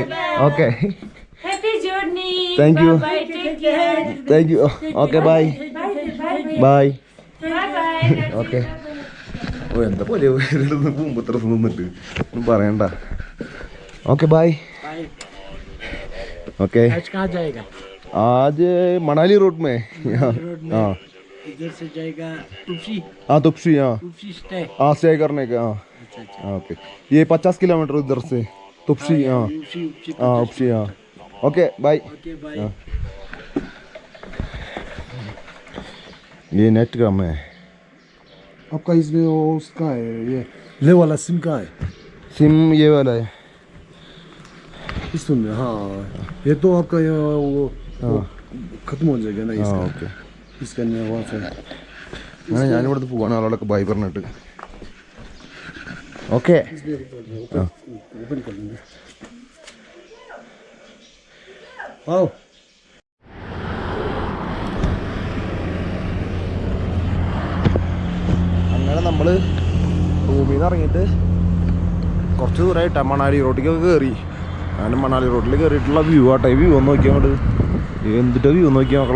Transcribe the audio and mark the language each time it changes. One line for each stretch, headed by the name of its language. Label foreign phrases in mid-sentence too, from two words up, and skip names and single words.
English: okay thank you thank you. okay bye bye. okay.
Malayalam: ഓ എന്താ പോലെ മുമ്പത്ര നിന്നിട്ട് ഒന്നും പറയണ്ട.
English: okay bye. okay
Hindi: आज मनाली रोड में. हाँ इधर से जाएगा तुपसी. हाँ तुपसी. हाँ हाँ स्टे करने का. हाँ ओके. ये 50 किलोमीटर उधर से तुपसी. हाँ हाँ उपसी. हाँ
English: okay bye.
Hindi: ये नेट का है आपका. इसमें वो उसका है. ये वाला सिम का है. सिम ये वाला है इसमें. हाँ ये तो आपका वो खत्म हो जाएगा ना इसका. ओके. इसका नहीं वहाँ से.
Malayalam: അങ്ങനെ ഞാനിവിടുന്ന് പോവാണ്. ആളോടൊക്കെ ബൈ പറഞ്ഞിട്ട്. ഓക്കെ.
Hindi: ओपन कर लेंगे. आओ.
Malayalam: അങ്ങനെ നമ്മൾ റൂമിൽ നിന്ന് ഇറങ്ങിയിട്ട് കുറച്ച് ദൂരമായിട്ടാണ് മണാലി റോഡിലേക്കൊക്കെ കയറി. അങ്ങനെ മണാലി റോഡിൽ കയറിയിട്ടുള്ള വ്യൂ ആട്ടെ. വ്യൂ ഒന്ന് നോക്കിയാൽ അങ്ങോട്ട് എന്തിട്ട് വ്യൂ നോക്കിയാൽ മക്കളെ.